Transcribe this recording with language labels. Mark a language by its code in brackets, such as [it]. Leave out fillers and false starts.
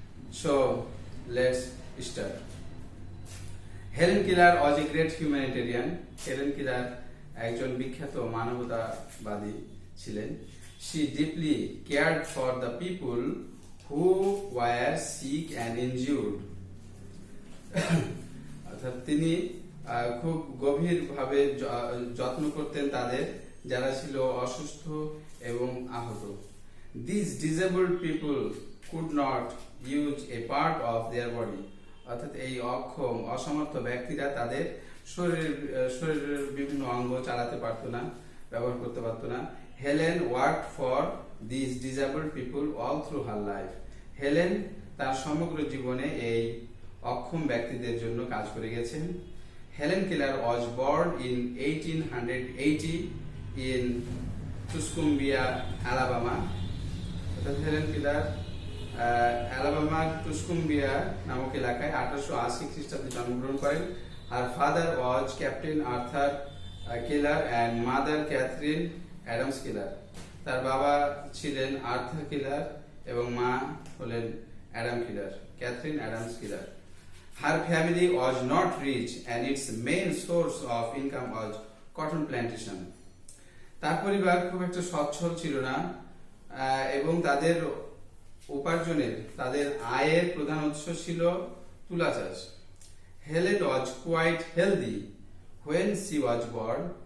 [en] So let's start. Helen Keller was a great humanitarian. [bn] Helen Keller একজন বিখ্যাত মানবতাবাদী ছিলেন. [en] She deeply cared for the people who were sick and injured. [bn] অর্থাৎ তিনি খুব গভীরভাবে যত্ন করতেন তাদের যারা ছিল অসুস্থ এবং আহত. [en] These disabled people could not use a part of their body. [bn] অর্থাৎ এই অক্ষম অসমর্থ ব্যক্তিরা তাদের শরীরের বিভিন্ন অঙ্গ চালাতে পারতো না, ব্যবহার করতে পারতো না. [en] Helen worked for this disabled people all through her life. [bn] Helen তার সমগ্র জীবনে এই অক্ষম ব্যক্তিদের জন্য কাজ করে গেছেন. [en] Helen Keller was born in 1880 in Tuscumbia, Alabama. [bn] Helen Keller অ্যালাবামার টুসকুম্বিয়া নামক এলাকায় 1880 খ্রিস্টাব্দে জন্মগ্রহণ করেন. [en] Her father was captain Arthur Keller and mother Katherine Adams Keller. [bn] তার বাবা ছিলেন আর্থার কেলার এবং মা হলেন Adam কেলার, Catherine Adams কেলার. [en] Her family was not rich and its main source of income was cotton plantation. [bn] তার পরিবার খুব একটা সচ্ছল ছিল না, এবং তাদের উপার্জনের, তাদের আয়ের প্রধান উৎস ছিল তুলা চাষ. [en] Helen was quite healthy when she was born.